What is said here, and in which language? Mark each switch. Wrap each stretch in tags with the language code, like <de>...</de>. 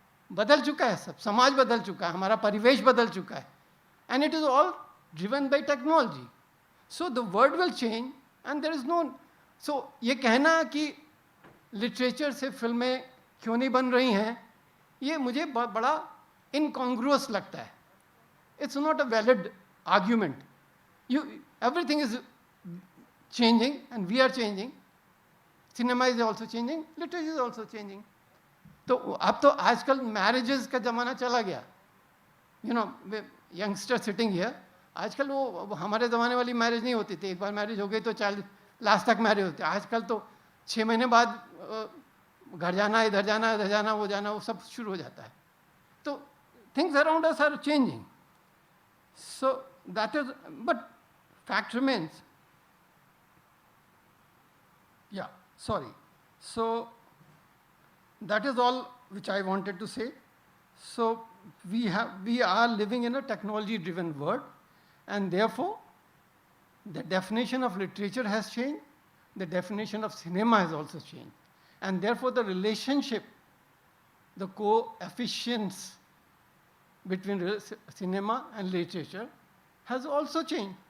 <hi>बदल चुका है सब, समाज बदल चुका है, हमारा परिवेश बदल चुका है,</hi> <en>And it is all driven by technology. So the world will change and there is no,</en> <hi>सो ये कहना कि लिटरेचर से फिल्में क्यों नहीं बन रही हैं, ये मुझे बड़ा incongruous लगता है।</hi> <en>It's not a valid argument. Everything is changing and we are changing. Cinema is also changing, literature is also changing.</en> <hi>तो अब तो आजकल मैरिजेस का ज़माना चला गया।</hi> <en>youngster sitting here,</en> <hi>आजकल वो हमारे ज़माने वाली मैरिज नहीं होती थी, एक बार मैरिज हो गई तो 40 लास्ट तक मैरिज होती है। आजकल तो 6 महीने बाद घर जाना, इधर जाना, इधर जाना, वो सब शुरू हो जाता है। तो</hi> <en>things around us are changing. So that is, but fact remains. Yeah, sorry. So that is all which I wanted to say. So we are living in a technology driven world, and therefore the definition of literature has changed, the definition of cinema has also changed, and therefore the relationship, the coefficients between cinema and literature has also changed.</en>